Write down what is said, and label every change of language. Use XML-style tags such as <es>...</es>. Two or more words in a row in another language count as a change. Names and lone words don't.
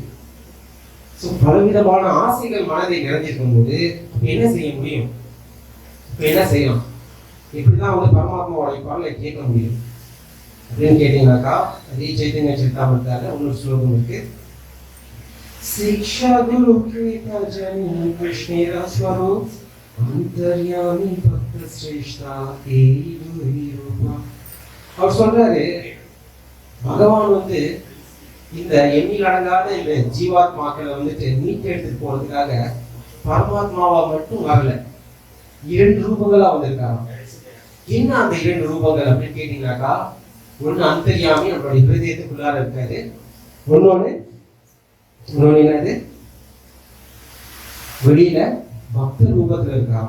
<ta>ஸோ பலவிதமான ஆசைகள் மனதை நிறைஞ்சிருக்கும் போது என்ன செய்ய முடியும்? என்ன செய்யலாம்? எப்படிதான் வந்து பரமாத்மாவுடைய குரலை கேட்க முடியும் அப்படின்னு கேட்டீங்கன்னாக்கா, அதே சைத்தன்ய சரிதாமிரதால இன்னொரு ஸ்லோகம் இருக்கு.</ta> <bn>শিক্ষা গুরু কৃপা জনী কৃষ্ণেরা স্বরূপ অন্তর্যামী ভক্ত শ্রেষ্ঠা এই রূপা.</bn> <ta>அவர் சொல்றாரு, பகவான் வந்து இந்த எண்ணில் அடங்காத இந்த ஜீவாத்மாக்களை வந்துட்டு மீட்டெடுத்து போறதுக்காக பரமாத்மாவா மட்டும் வரல, 2 ரூபங்களா வந்திருக்காங்க. என்ன அந்த 2 ரூபங்கள் அப்படின்னு கேட்டீங்கன்னாக்கா, ஒண்ணு அந்தர்யாமி நம்மளுடைய ஹிருதயத்துக்குள்ளார இருக்காரு, இன்னொன்னு என்னது வெளியில பக்த ரூபத்துல இருக்காராம்.</ta>